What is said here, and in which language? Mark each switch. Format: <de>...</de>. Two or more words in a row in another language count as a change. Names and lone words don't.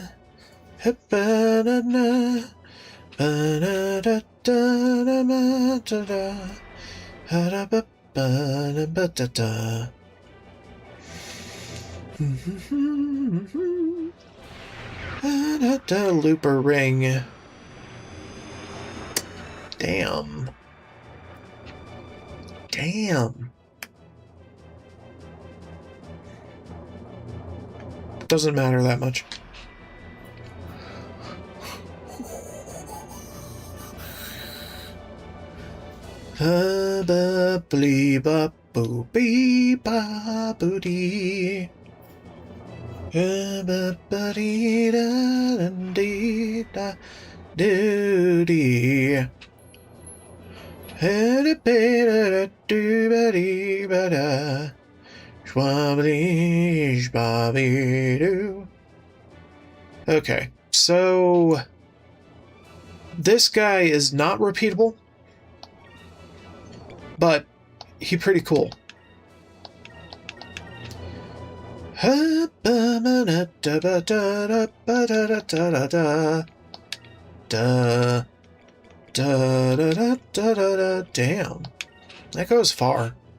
<en>Hip-ba-da-na. Ba-da-da-da-da-da-da. Ha-da-ba-ba-da-ba-da-da. Da-da-da. Looper ring. Damn. Damn. Doesn't matter that much. Ba-ba-blee-ba-boo-bee-ba-boo-dee. Ba-ba-ba-dee-da-dee-da-doo-dee. Ha-da-ba-da-da-doo-ba-dee-ba-da. Shwabba-dee-shwabba-doo. Okay, so this guy is not repeatable, but he's pretty cool. Damn, that goes far.</en>